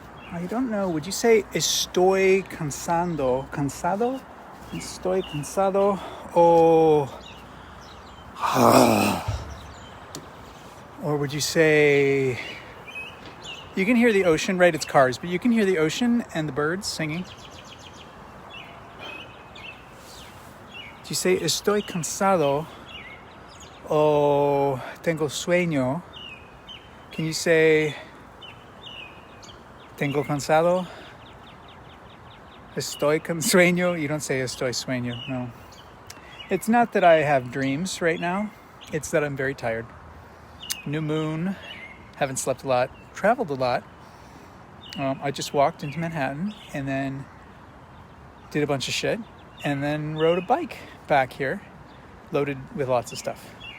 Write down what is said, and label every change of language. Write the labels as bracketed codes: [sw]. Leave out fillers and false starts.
[en] I don't know, would you say [es] estoy cansado? ¿Cansado? Estoy cansado o... [en] Or would you say... You can hear the ocean, right? It's cars, but you can hear the ocean and the birds singing. Do you say [es] estoy cansado o tengo sueño? [en] Can you say [es] tengo cansado? Estoy con sueño? [en] You don't say [es] estoy sueño, no. [en] It's not that I have dreams right now. It's that I'm very tired. New moon, haven't slept a lot, traveled a lot. I just walked into Manhattan and then did a bunch of shit and then rode a bike back here, loaded with lots of stuff.